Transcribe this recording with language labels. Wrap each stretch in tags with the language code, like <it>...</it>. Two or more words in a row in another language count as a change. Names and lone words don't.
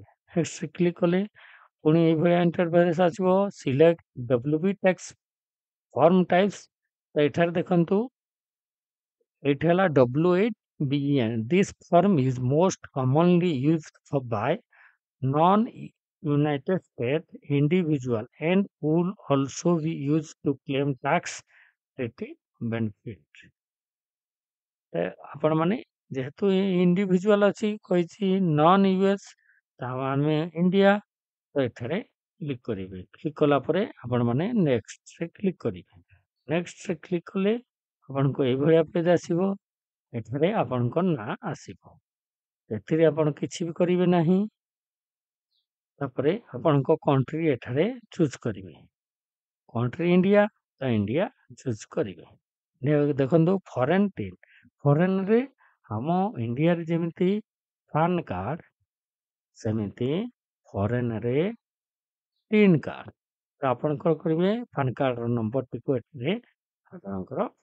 <or>ନେକ୍ସଟରେ କ୍ଲିକ୍ କଲେ ପୁଣି ଏଇଭଳିଆ ଇଣ୍ଟରଫେସ୍ ଆସିବ।</or> <en>Select WB tax form types.</en> <or>ତ ଏଠାରେ ଦେଖନ୍ତୁ ଏଇଠି ହେଲା W8BEN।</or> <en>This form is most commonly used by non United State individual and will also be used to claim tax ବେନିଫିଟ୍।</en> <or>ଆପଣମାନେ ଯେହେତୁ ଇଣ୍ଡିଭିଜୁଆଲ ଅଛି କହିଛି</or> <en>non US,</en> <or>ଆମେ ଇଣ୍ଡିଆ, ତ ଏଠାରେ କ୍ଲିକ୍ କରିବେ। କ୍ଲିକ୍ କଲା ପରେ ଆପଣମାନେ ନେକ୍ସଟରେ କ୍ଲିକ୍ କରିବେ। ନେକ୍ସଟରେ କ୍ଲିକ୍ କଲେ ଆପଣଙ୍କୁ ଏଇଭଳିଆ ପେଜ୍ ଆସିବ। ଏଠାରେ ଆପଣଙ୍କ ନାଁ ଆସିବ। ଏଥିରେ ଆପଣ କିଛି ବି କରିବେ ନାହିଁ। ତାପରେ ଆପଣକୁ କଣ୍ଟ୍ରି ଏଠାରେ ଚୁଜ୍ କରିବେ କଣ୍ଟ୍ରି ଇଣ୍ଡିଆ ତ ଇଣ୍ଡିଆ ଚୁଜ୍ କରିବେ ଦେଖନ୍ତୁ ଫରେନ୍ ରେ ଆମ ଇଣ୍ଡିଆ ରେ ଯେମିତି</or> <en>PAN card</en> <or>ସେମିତି ଫରେନ୍ ରେ</or> <en>TIN card</en> <or>ତ ଆପଣଙ୍କର କରିବେ</or> <en>PAN card</en> <or>ର ନମ୍ବର ଟିକେ ଏଠାରେ ଆପଣଙ୍କର</or>